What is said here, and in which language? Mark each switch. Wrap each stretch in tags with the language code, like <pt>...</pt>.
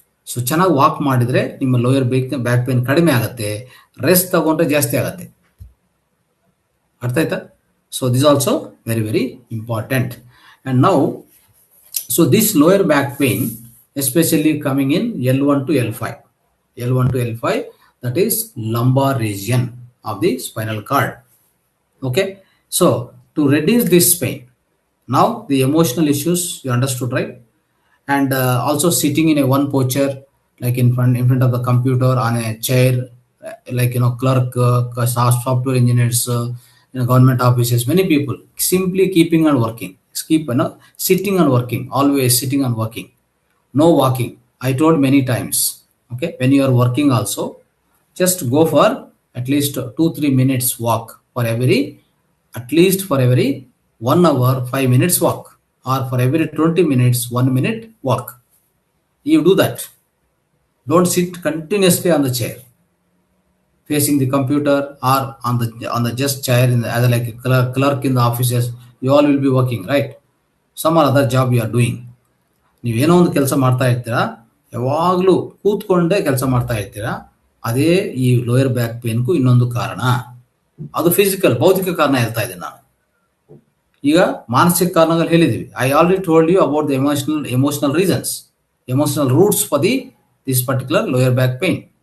<kn>So ಚೆನ್ನಾಗಿ walk ಮಾಡಿದ್ರೆ ನಿಮ್ಮ ಲೋಯರ್ ಬ್ಯಾಕ್ ಪೇನ್ ಕಡಿಮೆ ಆಗುತ್ತೆ, ರೆಸ್ಟ್ ತಗೊಂಡ್ರೆ ಜಾಸ್ತಿ ಆಗುತ್ತೆ. ಅರ್ಥ ಆಯ್ತಾ?</kn> <en>So this also very very important. And now so this lower back pain especially coming in L1 to L5. L1 to L5, that is lumbar region of the spinal cord. Okay, so to reduce this pain, now the emotional issues you understood, right? And also sitting in a one posture, like in front of the computer, on a chair, like clerk, software engineers, government offices, many people simply keeping on working, sitting and working, always sitting and working, no walking. I told many times. Okay, when you are working also, just go for at least 2-3 minutes walk for every 1 hour 5 minutes walk, or for every 20 minutes 1 minute walk. You do that. Don't sit continuously on the chair facing the computer, or on the just chair as like a clerk in the offices. You all will be working, right? Some other job you are doing.</en> <kn>ನೀವೇನೋ ಒಂದು ಕೆಲಸ ಮಾಡ್ತಾ ಇರ್ತೀರಾ, ಯಾವಾಗಲೂ ಕೂತ್ಕೊಂಡೇ ಕೆಲಸ ಮಾಡ್ತಾ ಇರ್ತೀರಾ. ಅದೇ ಈ ಲೋಯರ್ ಬ್ಯಾಕ್ ಪೇನ್ಗೂ ಇನ್ನೊಂದು ಕಾರಣ. ಅದು ಫಿಸಿಕಲ್, ಭೌತಿಕ ಕಾರಣ ಹೇಳ್ತಾ ಇದ್ದೀನಿ ನಾನು. ಈಗ ಮಾನಸಿಕ ಕಾರಣಗಳು ಹೇಳಿದೀವಿ.</kn> <en>I already told you about the emotional reasons, emotional roots for this particular lower back pain.</en>